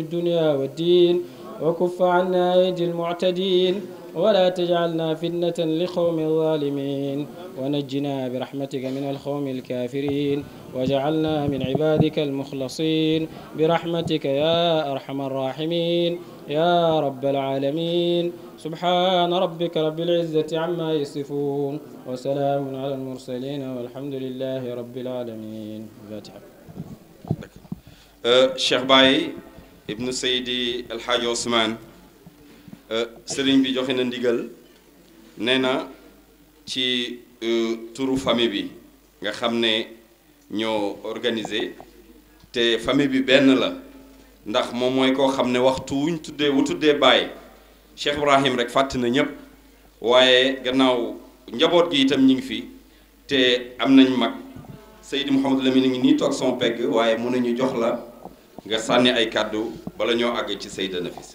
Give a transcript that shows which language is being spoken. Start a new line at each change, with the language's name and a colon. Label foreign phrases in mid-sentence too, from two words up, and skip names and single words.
Arabic: الدنيا والدين وكف عنا أيدي المعتدين ولا تجعلنا فتنة لقوم الظالمين ونجنا برحمتك من القوم الكافرين واجعلنا من عبادك المخلصين برحمتك يا أرحم الراحمين يا رب العالمين سبحان ربك رب العزة عما يصفون وسلام على المرسلين والحمد لله رب العالمين الفاتحة
Wolof: Cheikh Baye ibnu Seydi Alhaaji Ousmane sëriñ bi joxe na ndigal nee na ci turu famille bi nga xam ne ñoo organisé te famille bi benn la ndax moom mooy koo xam ne waxtu wuñ tuddee Baye Cheikh Ibrahim rek fàtt na ñëpp waaye gannaaw njaboot gi itam ñu ngi fi te am nañ mag Seydi Mouhamadou Lamine ngi nii toog son pegg waaye mun nañu jox la nga sànni ay kàddu bala ñoo àgg ci Seyda Nafis.